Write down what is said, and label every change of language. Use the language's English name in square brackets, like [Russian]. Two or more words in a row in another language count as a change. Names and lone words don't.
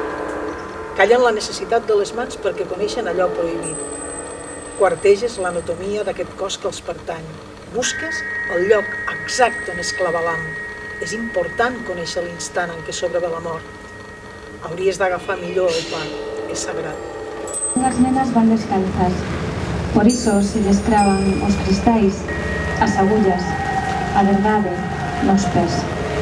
[Catalan] Callen la necessitat de les mans perquè coneixen allò prohibit. Quarteges l'anatomia d'aquest cos que els pertany. Busques el lloc exacte on es clava l'am. És important conèixer l'instant en què sobrevé la mort. Hauries d'agafar millor el pa, és sagrat. [Galician] As nenas van descalzas, por iso se les cravan os cristais, as agullas, a verdade nos pés.